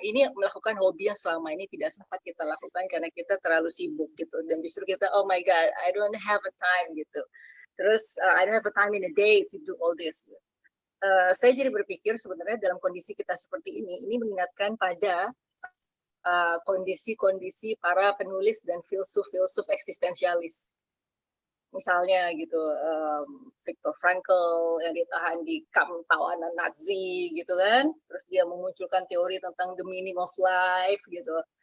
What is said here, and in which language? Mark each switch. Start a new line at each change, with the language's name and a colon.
Indonesian: Ini melakukan hobi yang selama ini tidak sempat kita lakukan karena kita terlalu sibuk gitu. Dan justru kita,
English: oh my God, I don't have a time
Indonesian: gitu. Terus,
English: I don't have a time in a day to do all this.
Indonesian: Saya jadi berpikir sebenarnya dalam kondisi kita seperti ini mengingatkan pada kondisi-kondisi para penulis dan filsuf eksistensialis. Misalnya gitu, Viktor Frankl yang ditahan di kamp tawanan Nazi gitu kan, terus dia memunculkan teori tentang
English: the meaning of life
Indonesian: gitu.